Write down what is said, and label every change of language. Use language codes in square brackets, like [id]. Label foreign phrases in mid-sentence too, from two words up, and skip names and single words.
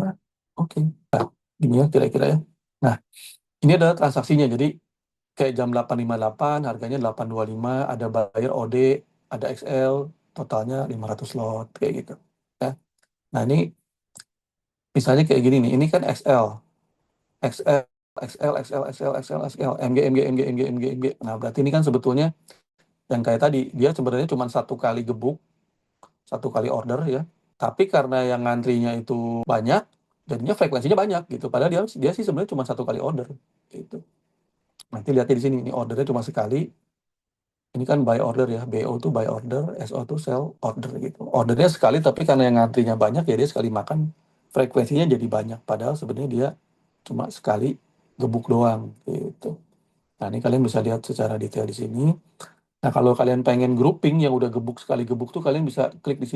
[id] Oke, nah, gini ya kira-kira ya. Nah, ini adalah transaksinya. Jadi kayak jam 8.58, harganya 8.25, ada buyer OD, ada XL, totalnya 500 lot, kayak gitu. Ya. Nah, ini misalnya kayak gini nih, ini kan XL. XL, XL, XL, XL, XL, XL, MG, MG, MG, MG, MG, MG. Nah, berarti ini kan sebetulnya yang kayak tadi, dia sebenarnya cuma satu kali gebuk, satu kali order ya. Tapi karena yang ngantrinya itu banyak, jadinya frekuensinya banyak gitu. Padahal dia dia sih sebenarnya cuma satu kali order gitu. Nanti lihatnya di sini, ini ordernya cuma sekali. Ini kan [en] buy order [id] ya, BO tuh [en] buy order, [id] SO tuh [en] sell order [id] gitu. Ordernya sekali, tapi karena yang ngantrinya banyak ya dia sekali makan frekuensinya jadi banyak. Padahal sebenarnya dia cuma sekali gebuk doang gitu. Nah, ini kalian bisa lihat secara detail di sini. Nah, kalau kalian pengen grouping yang udah gebuk sekali gebuk tuh kalian bisa klik di sini.